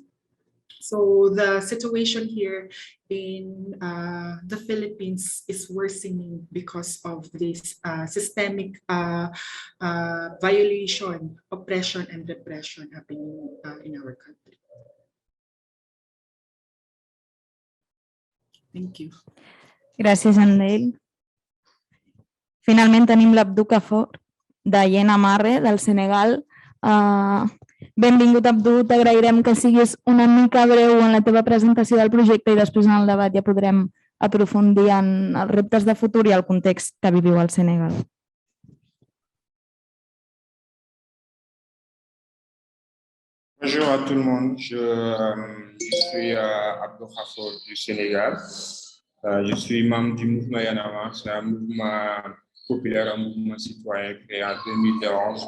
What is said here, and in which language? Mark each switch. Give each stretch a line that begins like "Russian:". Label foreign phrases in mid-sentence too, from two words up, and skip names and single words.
English: So the situation here in the Philippines is worsening because of this systemic violation, oppression, and repression happening in our country. Thank you.
Catalan: Gràcies, Andel. Finalment tenim l'Abdou Kafor, de Yena Marre, del Senegal. Benvingut, Abdou. T'agrairem que siguis una mica breu en la teva presentació del projecte i després en el debat ja podrem aprofundir en els reptes de futur i el context que viviu al Senegal.
French: Bonjour à tout le monde, je suis Abdou Kafor du Sénégal. Je suis membre du mouvement Y en a marre, c'est un mouvement populaire, un mouvement citoyen créé en 2011.